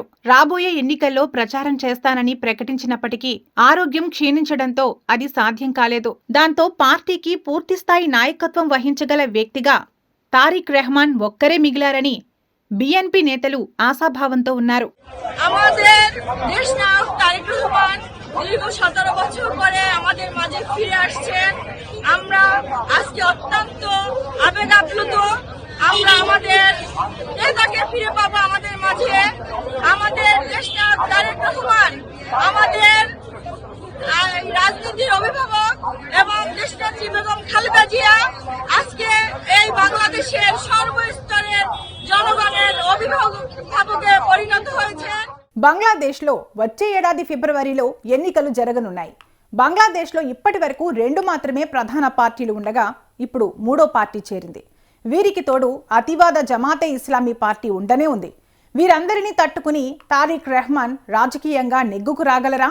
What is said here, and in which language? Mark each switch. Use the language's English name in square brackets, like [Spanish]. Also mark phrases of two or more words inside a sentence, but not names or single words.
[Telugu] రాబోయే ఎన్నికల్లో ప్రచారం చేస్తానని ప్రకటించినప్పటికీ ఆరోగ్యం క్షీణించడంతో అది సాధ్యం కాలేదు. దాంతో పార్టీకి పూర్తిస్థాయి నాయకత్వం వహించగల వ్యక్తిగా తారిక్ రెహమాన్ ఒక్కరే మిగిలారని బిఎన్పి నేతలు ఆశాభావంతో ఉన్నారు. [Bangla] দীর্ঘ 17 বছর পরে আমাদের মাঝে ফিরে আসছেন। আমরা আজকে অত্যন্ত আবেগ আপ্লুত। আমরা আমাদের নেতাকে ফিরে পাবো আমাদের মাঝে। আমাদের দেশটা তারেক রহমান আমাদের রাজনীতির অভিভাবক এবং দেশনেত্রী বেগম খালেদা জিয়া আজকে এই বাংলাদেশের সর্বস্তরের জনগণের অভিভাবকে পরিণত হয়েছেন. [Telugu] బంగ్లాదేశ్లో వచ్చే ఏడాది ఫిబ్రవరిలో ఎన్నికలు జరగనున్నాయి. బంగ్లాదేశ్లో ఇప్పటి వరకు 2 మాత్రమే ప్రధాన పార్టీలు ఉండగా ఇప్పుడు 3వ పార్టీ చేరింది. వీరికి తోడు అతివాద జమాతే ఇస్లామీ పార్టీ ఉండనే ఉంది. వీరందరినీ తట్టుకుని తారిక్ రెహమాన్ రాజకీయంగా నెగ్గుకు రాగలరా?